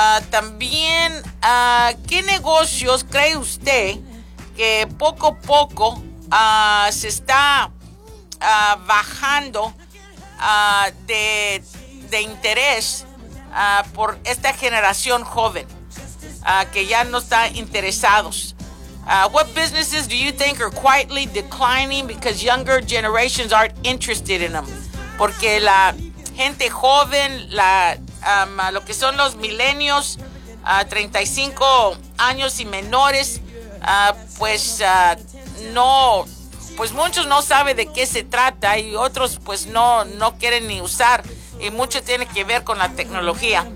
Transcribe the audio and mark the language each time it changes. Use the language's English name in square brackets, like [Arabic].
[Spanish] También, ¿qué negocios cree usted que poco a poco se está bajando de interés por esta generación joven que ya no está interesados? [English] What businesses do you think are quietly declining because younger generations aren't interested in them? [Spanish] Porque la gente joven, la lo que son los millennials, 35 años y menores, pues muchos no saben de qué se trata y otros pues no quieren ni usar, y mucho tiene que ver con la tecnología.